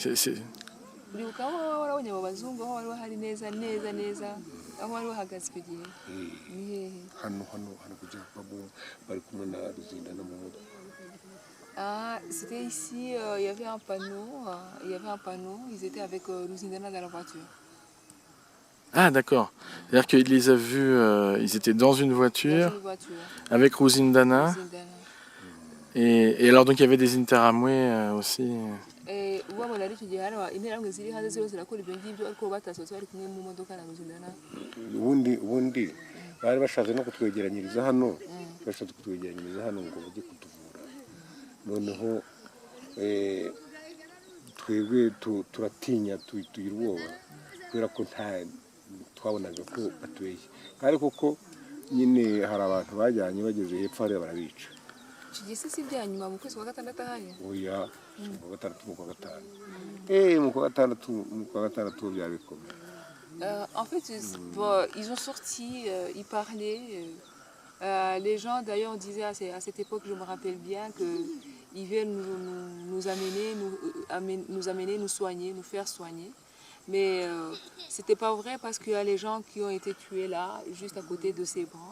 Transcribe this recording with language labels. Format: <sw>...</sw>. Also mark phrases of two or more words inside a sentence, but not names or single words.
<fr>C'était ici, il y avait un panneau, ils étaient avec Luzindana dans la voiture. Ah d'accord, c'est-à-dire qu'il les a vus, ils étaient dans une voiture avec Ruzindana. Et alors donc il y avait des Interahamwe aussi.</fr> <rw>Ubundi bari bashatse no kutwegeranyiriza hano ngo bajye kutuvura noneho twebwe turatinya tugira ubwoba kubera ko twabonaga ko batubeshye kandi koko nyine hari abantu bajyanye bageze hepfo hariya barabica. Kigise si bya nyuma mu kwezi kwa gatandatu haya? Oya, mu kwa gatandatu mu kwa gatandatu byabikomeye.</rw> <fr>En fait, ils ont sorti, ils parlaient. Les gens d'ailleurs disaient à cette époque, je me rappelle bien, qu'ils viennent nous amener, nous soigner, nous faire soigner. Mais c'était pas vrai parce qu'il y a les gens qui ont été tués là, juste à côté de ces bras.</fr>